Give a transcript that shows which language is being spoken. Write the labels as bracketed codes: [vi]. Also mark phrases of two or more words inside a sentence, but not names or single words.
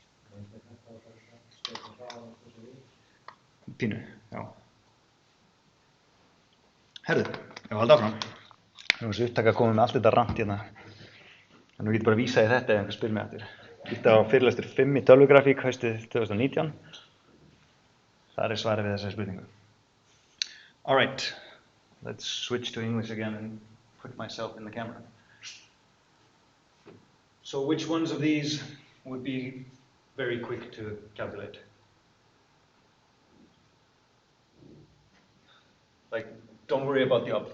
[is] Pínu, já. Herðu, ég var haldið áfram. Nú er þessi upptaka að koma með allt þetta rant hérna. Nú getur bara að vísa í þetta ef einhver spyr mig eftir. Ítta á fyrirlestur 5 í tölvugrafík haustið 2019. Þar er svarið við þessari spurningu. [en] All right, let's switch to English again and put myself in the camera. So which ones of these would be very quick to calculate? Like, don't worry about the up thing.